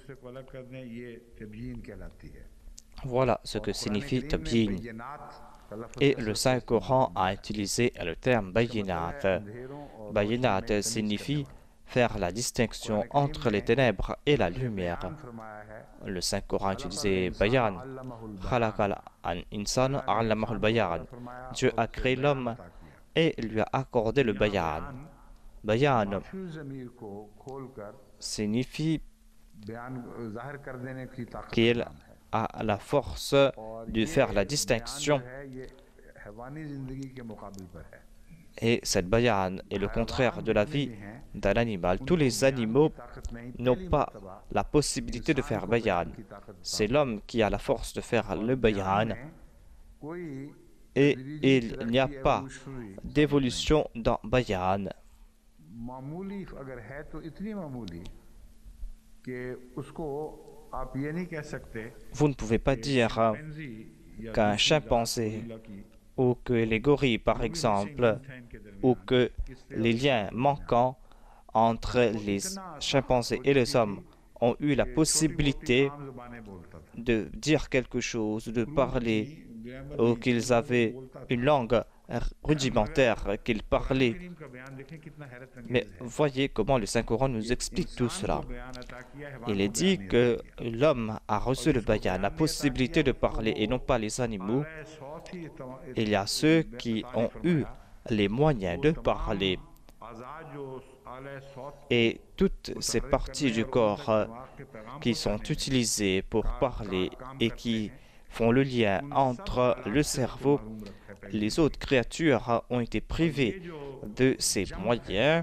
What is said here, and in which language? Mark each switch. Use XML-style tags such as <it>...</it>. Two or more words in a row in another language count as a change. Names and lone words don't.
<fr>Voilà ce que signifie tabyin. Et le Saint-Coran a utilisé le terme bayinat. Bayinat signifie faire la distinction entre les ténèbres et la lumière. Le Saint-Coran a utilisé bayan.</fr> <ar>خلق الإنسان علمه البيان.</ar> <fr>Dieu a créé l'homme et lui a accordé le bayan. Bayan signifie qu'il a la force de faire la distinction. Et cette bayan est le contraire de la vie d'un animal. Tous les animaux n'ont pas la possibilité de faire bayan. C'est l'homme qui a la force de faire le bayan. et il n'y a pas d'évolution dans Bayan.</fr> <ur>معمولی اگر ہے تو اتنی معمولی کہ اس کو آپ یہ نہیں کہہ سکتے</ur> <fr>Vous ne pouvez pas dire</fr> <ur>چمپینزی یا</ur> <fr>qu'un</fr> <ur>دوسری ذات</ur> <fr>chimpanzé</fr> <ur>گوریلا کی</ur> <fr>ou que les gorilles, par exemple, ou que les liens manquants entre les chimpanzés et les hommes ont eu la possibilité</fr> <ur>عام زبانیں بولتا تھا</ur> <fr>de dire quelque chose, de parler,</fr> <ur>ग्रामर</ur> <fr>ou qu'ils avaient une langue rudimentaire, qu'ils parlaient.</fr> <ur>کریم کا بیان دیکھیں کتنا حیرت</ur> <fr>Mais</fr> <ur>انگیز ہے</ur> <fr>voyez comment le Saint-Coran nous explique tout</fr> <ur>इंसान</ur> <fr>cela.</fr> <ur>کو بیان عطا کیا ہے</ur> <fr>Il est dit que l'homme a reçu le bayan, la possibilité de parler, et non pas les animaux. Il y a ceux qui ont eu les moyens de parler. Et toutes ces parties du corps qui sont utilisées pour parler et qui font le lien entre le cerveau, les autres créatures ont été privées de ces moyens.</fr>